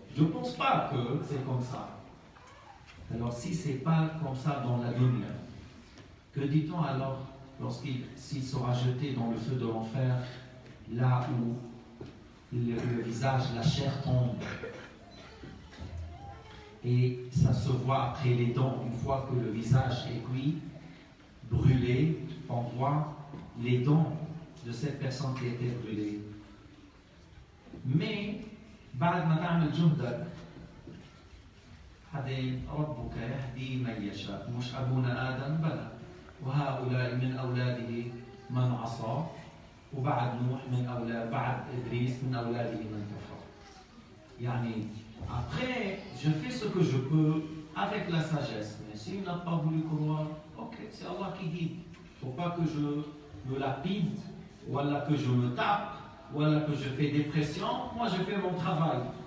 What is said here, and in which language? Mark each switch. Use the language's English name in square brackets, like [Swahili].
[French] Je pense pas que c'est comme ça. Alors si c'est pas comme ça dans la dunya, que dit-on alors s'il sera jeté dans le feu de l'enfer, là où le visage, la chair tombe, et ça se voit après les dents, une fois que le visage est cuit, brûlé, on voit les dents de cette personne qui était brûlée. [Arabic] Mais, بعد ما تعمل جهدك بعدين ربك يهدي من يشاء مش أبونا آدم بلى وهؤلاء من أولاده من عصى وبعد نوح من أولاد بعد إدريس من أولاده من كفر. [French] يعني après je fais ce que je peux avec la sagesse, mais s'il n'a pas voulu croire, ok, c'est Allah qui guide. Il ne faut pas que je me lapide ou que je me tape ou que je fais des pressions. Moi je fais mon travail.